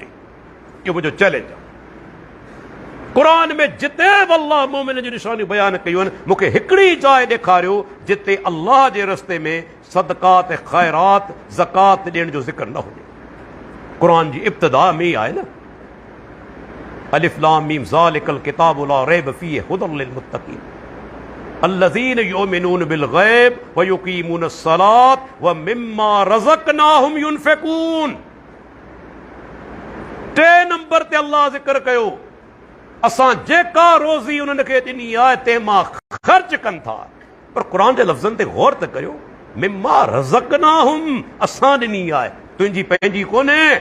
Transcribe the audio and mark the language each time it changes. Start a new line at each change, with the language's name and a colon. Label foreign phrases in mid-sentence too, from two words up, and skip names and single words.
Sindhi: इहो मुंहिंजो चैलेंज आहे। क़ुरान में जिते बि अल्लाह मोमिननि जूं निशानियूं बयानु कयूं आहिनि, मूंखे हिकिड़ी जाइ ॾेखारियो जिते अल्लाह जे रस्ते में सदक़ात ख़ैरात ज़कात ॾियण जो ज़िक्र न हुजे। क़ुरान जी इब्तिदा में ई आहे न,
Arabic: الم ذلك الكتاب لا ريب فيه هدى للمتقين الذين يؤمنون بالغيب ويقيمون الصلاة ومما رزقناهم ينفقون.
Sindhi: 3 नंबर ते अल्लाह ज़िक्र कयो, असां जेका रोज़ी उन्हनि खे ॾिनी आहे तंहिं मां ख़र्च कनि था। पर क़ुरान जे लफ़्ज़नि ते गौर त करियो,
Arabic: مما رزقناهم,
Sindhi: असां ॾिनी आहे, तुंहिंजी पंहिंजी कोन्हे।